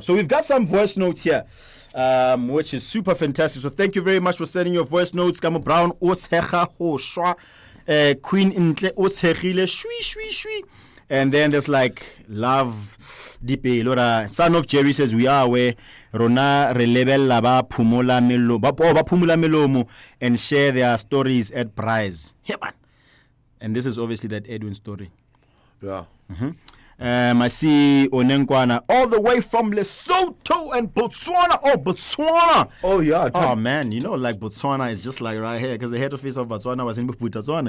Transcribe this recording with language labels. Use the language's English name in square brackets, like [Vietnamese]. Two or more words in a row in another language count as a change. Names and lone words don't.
[English] So we've got some voice notes here, which is super fantastic. So thank you very much for sending your voice notes. Kamo Brown, Queen Intle, Shui, Shui, Shui. And then there's like Love Dipe Lora. Son of Jerry says we are aware [Southern Sotho] Rona relebella ba phumula melomo [English] and share their stories at Prize. Yeah, man. And this is obviously that Edwin story. Yeah. I see Onenkwana all the way from Lesotho and Botswana. Oh, Botswana. Oh, yeah. Oh, man. You know, like Botswana is just like right here because the head office of Botswana was in Botswana.